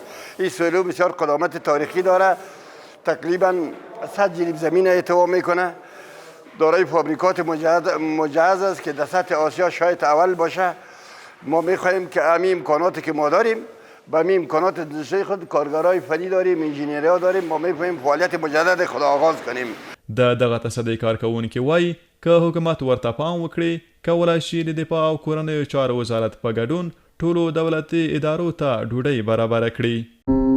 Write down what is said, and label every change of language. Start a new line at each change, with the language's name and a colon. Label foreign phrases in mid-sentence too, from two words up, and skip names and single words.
Persian: این سیلو بسیار قدامت تاریخی داره، تقریبا 100 جریب زمین احتوا میکنه، دارای فابریکات مجهز است که در سطح آسیا شاید اول باشه. ما میخواهیم که همین امکاناتی که ما داریم با همین امکانات دستوری خود کارگرای فنی داریم، انجینیرها داریم، ما میخواهیم فعالیت مجدد خود آغاز کنیم.
Pashto: د دغه تصدۍ کارکوونکي وایي که حکومت ورته پام وکړي کولی شي د دفاع او کورنیو چارو وزارت په ګډون ټولو دولتي ادارو ته ډوډۍ برابره کړي.